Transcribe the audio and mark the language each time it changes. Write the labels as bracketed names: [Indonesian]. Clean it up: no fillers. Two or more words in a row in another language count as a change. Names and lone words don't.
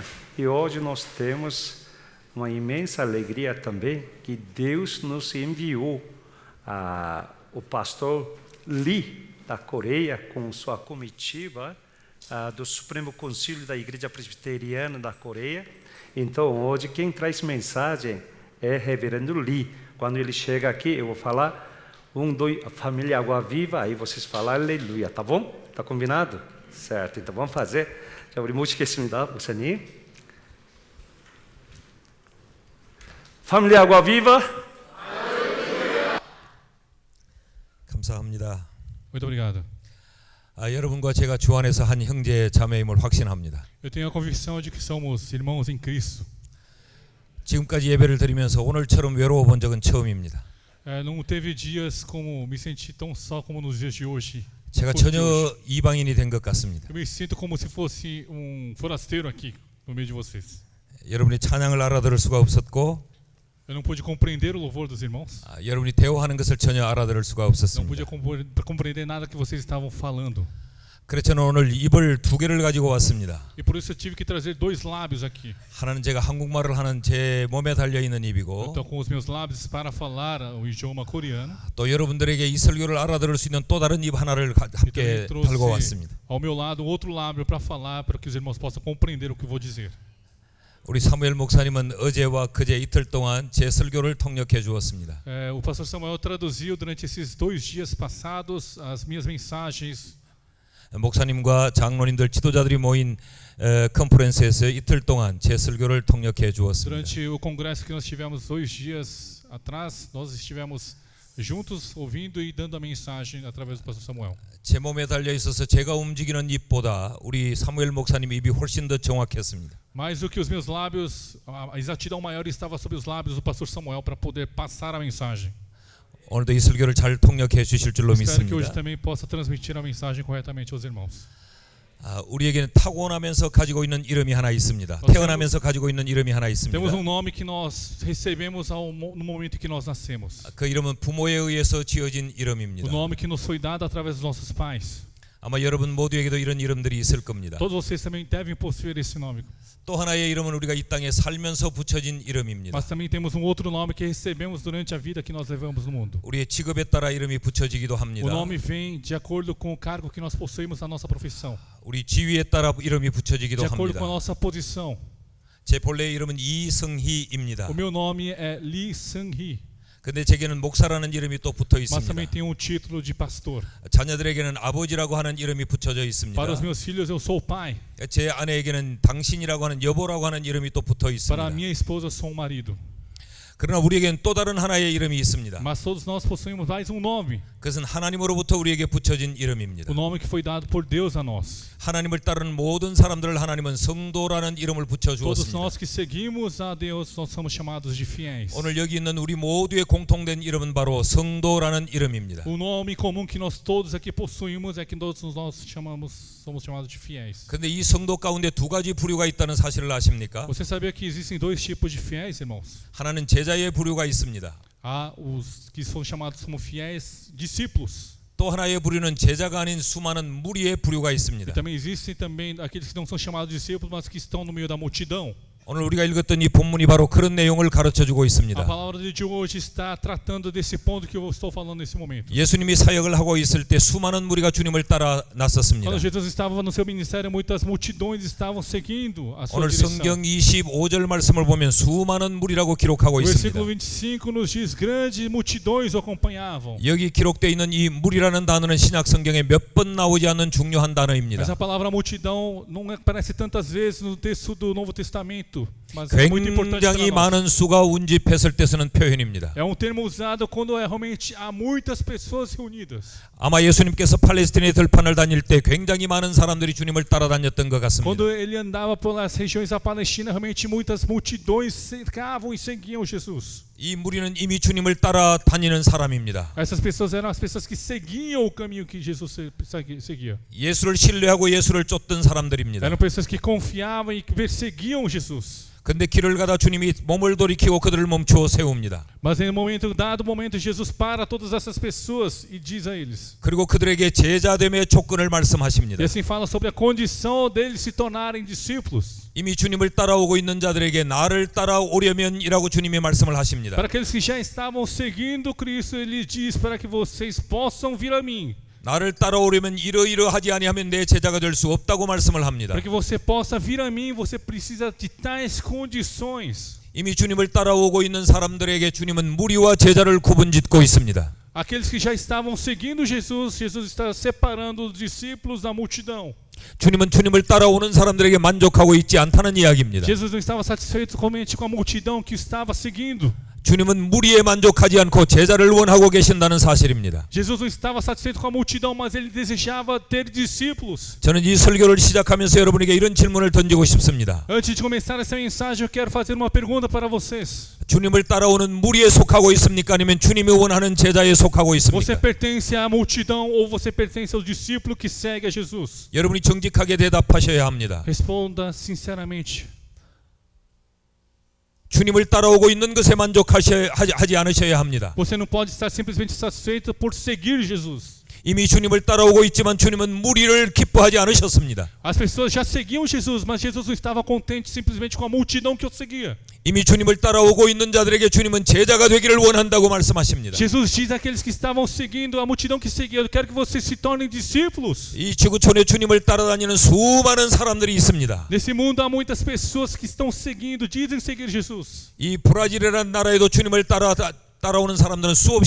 [Portuguese] E hoje nós temos uma imensa alegria também que Deus nos enviou o pastor Lee da Coreia com sua comitiva do Supremo Concílio da Igreja Presbiteriana da Coreia. Então hoje quem traz mensagem é Reverendo Lee. Quando ele chega aqui, eu vou falar família Água Viva, aí vocês falam aleluia, tá bom? Tá combinado? Certo, então vamos fazer. [Korean] 자, 우리 모시겠습니다, 목사님. [Portuguese] família Água Viva. [Korean] 감사합니다. [Portuguese] Muito obrigado. [Korean] 여러분과 제가 주 안에서 한 형제 자매임을 확신합니다. [Portuguese] Eu tenho a convicção de que somos irmãos em Cristo. [Korean] 지금까지 예배를 드리면서 오늘처럼 외로워 본 적은 처음입니다. [Portuguese] Não teve dias como me senti tão só como nos dias de hoje. [Korean] 제가 전혀 이방인이 된 것 같습니다. [Portuguese] Eu me sinto como se fosse forasteiro aqui no meio de vocês. [Korean] 여러분이 찬양을 알아들을 수가 없었고, [Portuguese] Eu não pude compreender o louvor dos irmãos. [Korean] 여러분이 대화하는 것을 전혀 알아들을 수가 [Portuguese] Não pude [Korean] 없었습니다. [Portuguese] compreender nada que vocês estavam falando. [Korean] 그래서 저는 오늘 입을 두 개를 가지고 왔습니다. [Portuguese] E por isso eu tive que trazer dois lábios aqui. [Korean] 하나는 제가 한국말을 하는 제 몸에 달려 있는 [Portuguese] Eu [Korean] 입이고, [Portuguese] estou com os meus lábios para falar o idioma coreano. [Korean] 또 여러분들에게 이 설교를 알아들을 수 있는 또 다른 입 하나를 [Portuguese] E também [Korean] 함께 달고 [Portuguese] trouxe [Korean] 왔습니다. [Portuguese] ao meu lado outro lábio para falar, para que os irmãos possam compreender o que eu vou dizer. [Korean] 우리 사무엘 목사님은 어제와 그제 이틀 동안 제 설교를 통역해 주었습니다. [Portuguese] O pastor Samuel traduziu durante esses 2 dias passados as minhas mensagens. [Korean] 목사님과 장로님들 지도자들이 모인 컨퍼런스에서 이틀 동안 제 설교를 통역해 주었습니다. [Portuguese] Durante o congresso que nós tivemos 2 dias atrás, nós estivemos juntos ouvindo e dando a mensagem através do pastor Samuel. [Korean] 제 몸에 달려 있어서 제가 움직이는 입보다 우리 사무엘 목사님 입이 훨씬 더 정확했습니다. [Portuguese] Mais do que os meus lábios, a exatidão maior estava sobre os lábios do pastor Samuel para poder passar a mensagem. [Korean] 오늘도 이 설교를 잘 통역해 주실 줄로 [Portuguese] Espero que hoje [Korean] 믿습니다. [Portuguese] também possa transmitir a mensagem corretamente aos irmãos. [Korean] 우리에게는 타고나면서 가지고 있는 이름이 하나 있습니다. 태어나면서 가지고 있는 이름이 하나 있습니다. [Portuguese] Temos nome que nós recebemos no momento em que nós nascemos. [Korean] 그 이름은 부모에 의해서 지어진 [Portuguese] O [Korean] 이름입니다. [Portuguese] nome que nos foi dado através dos nossos pais. [Korean] 아마 여러분 모두에게도 이런 이름들이 있을 겁니다. [Portuguese] Todos vocês também devem possuir esse nome. [Korean] 또 하나의 이름은 우리가 이 땅에 살면서 붙여진 이름입니다. [Portuguese] Mas também temos outro nome que recebemos durante a vida que nós levamos no mundo. [Korean] 우리의 직업에 따라 이름이 붙여지기도 합니다. [Portuguese] O nome vem de acordo com o cargo que nós possuímos na nossa profissão. [Korean] 우리 지위에 따라 이름이 붙여지기도 [Portuguese] De acordo [Korean] 합니다. [Portuguese] com a nossa posição. [Korean] 제 본래 이름은 이성희입니다. [Portuguese] O meu nome é Lee Sang-hee. [Korean] 근데 제게는 목사라는 이름이 또 붙어 [Portuguese] Mas também [Korean] 있습니다. [Portuguese] tenho título de pastor. [Korean] 자녀들에게는 아버지라고 하는 이름이 붙여져 있습니다. [Portuguese] Para os meus filhos eu sou o pai. [Korean] 제 아내에게는 당신이라고 하는 여보라고 하는 이름이 또 붙어 [Portuguese] Para a [Korean] 있습니다. [Portuguese] minha esposa eu sou um marido. [Korean] 그러나 우리에게는 또 다른 하나의 이름이 있습니다. [Portuguese] Mas todos nós possuímos mais nome. [Korean] 그것은 하나님으로부터 우리에게 붙여진 이름입니다. [Portuguese] O nome que foi dado por Deus a nós. [Korean] 하나님을 따르는 모든 사람들을 하나님은 성도라는 이름을 붙여 [Portuguese] Todos [Korean] 주었습니다. [Portuguese] nós que seguimos a Deus, nós somos chamados de fiéis. [Korean] 오늘 여기 있는 우리 모두의 공통된 이름은 바로 성도라는 이름입니다. [Portuguese] O nome comum que nós todos aqui possuímos é que todos nós somos chamados de fiéis. [Korean] 그런데 이 성도 가운데 두 가지 부류가 있다는 사실을 아십니까? [Portuguese] Você sabia que existem 2 tipos de fiéis, irmãos? [Korean] 하나는 제자의 부류가 있습니다. [Portuguese] Há os que são chamados como fiéis discípulos. [Korean] 또 하나의 부류는 제자가 아닌 수많은 무리의 부류가 [Portuguese] E [Korean] 있습니다. [Portuguese] também existem também aqueles que não são chamados discípulos, mas que estão no meio da multidão. [Korean] 오늘 우리가 읽었던 이 본문이 바로 그런 내용을 가르쳐 주고 [Portuguese] A [Korean] 있습니다. [Portuguese] palavra de hoje está tratando desse ponto que eu estou falando nesse momento. [Korean] 예수님이 사역을 하고 있을 때 수많은 무리가 주님을 따라 나섰습니다. [Portuguese] Quando Jesus estava no seu ministério, muitas multidões estavam seguindo a sua [Korean] 오늘 [Portuguese] direção. [Korean] 성경 25절 말씀을 보면 수많은 무리라고 기록하고 [Portuguese] O [Korean] 있습니다. [Portuguese] versículo 25 nos diz: grandes multidões o acompanhavam. [Korean] 여기 기록되어 있는 이 무리라는 단어는 신약 성경에 몇 번 나오지 않는 중요한 단어입니다. [Portuguese] Essa palavra multidão não aparece tantas vezes no texto do Novo Testamento, mas é muito importante para [Korean] 굉장히 [Portuguese] nós. [Korean] 많은 수가 운집했을 때 쓰는 표현입니다. [Portuguese] É termo usado quando realmente há muitas pessoas reunidas. [Korean] 아마 예수님께서 팔레스틴의 들판을 다닐 때 굉장히 많은 사람들이 주님을 따라다녔던 것 같습니다. [Portuguese] Quando ele andava pelas regiões da Palestina, realmente muitas multidões cercavam e seguiam Jesus. [Korean] 이 무리는 이미 주님을 따라다니는 사람입니다. [Portuguese] Essas pessoas eram as pessoas que seguiam o caminho que Jesus seguia. [Korean] 예수를 신뢰하고 예수를 쫓던 사람들입니다. [Portuguese] Eram pessoas que confiavam e perseguiam Jesus. [Korean] 근데 길을 가다 주님이 몸을 돌이키고 그들을 멈추어 세웁니다. [Portuguese] Mas em dado momento, Jesus para todas essas pessoas e diz a eles. [Korean] 그리고 그들에게 제자됨의 조건을 말씀하십니다. [Portuguese] E assim fala sobre a condição deles se tornarem discípulos. [Korean] 이미 주님을 따라오고 있는 자들에게 나를 따라오려면이라고 주님이 말씀을 하십니다. [Portuguese] Para aqueles que já estavam seguindo Cristo, ele diz para que vocês possam vir a mim. [Korean] 나를 따라오려면 이러이러하지 아니하면 내 제자가 될 수 없다고 말씀을 합니다. [Portuguese] Para que você possa vir a mim, você precisa de tais condições. [Korean] 이미 주님을 따라오고 있는 사람들에게 주님은 무리와 제자를 구분짓고 있습니다. [Portuguese] Aqueles que já estavam seguindo Jesus, Jesus está separando os discípulos da multidão. [Korean] 주님은 주님을 따라오는 사람들에게 만족하고 있지 않다는 이야기입니다. [Portuguese] Jesus não estava satisfeito somente com a multidão que estava seguindo. [Korean] 주님은 무리에 만족하지 않고 제자를 원하고 계신다는 사실입니다. [Portuguese] Jesus não estava satisfeito com a multidão, mas ele desejava ter discípulos. [Korean] 저는 이 설교를 시작하면서 여러분에게 이런 질문을 던지고 싶습니다. [Portuguese] Antes de começar essa mensagem, eu quero fazer uma pergunta para vocês. [Korean] 주님을 따라오는 무리에 속하고 있습니까? 아니면 주님이 원하는 제자에 속하고 [Portuguese] Você [Korean] 있습니까? [Portuguese] pertence à multidão ou você pertence ao discípulo que segue a Jesus? [Korean] 여러분이 정직하게 대답하셔야 합니다. [Portuguese] Responda sinceramente. [Korean] 주님을 따라오고 있는 것에 만족하지 않으셔야 합니다. [Portuguese] Você não pode estar simplesmente satisfeito por seguir Jesus. [Korean] 이미 주님을 따라오고 있지만 주님은 무리를 기뻐하지 않으셨습니다. [Portuguese] As pessoas já seguiam Jesus, mas Jesus não estava contente simplesmente com a multidão que o seguia. [Korean] 이미 주님을 따라오고 있는 자들에게 주님은 제자가 되기를 원한다고 말씀하십니다. [Portuguese] Jesus diz àqueles que estavam seguindo, a multidão que seguia, eu quero que vocês se tornem discípulos. [Korean] 이 지구촌에 주님을 따라다니는 수많은 사람들이 있습니다. [Portuguese] Nesse mundo há muitas pessoas que estão seguindo, dizem seguir Jesus. [Korean] 이 브라질이라는 나라에도 주님을 따라오는 사람들은 수없이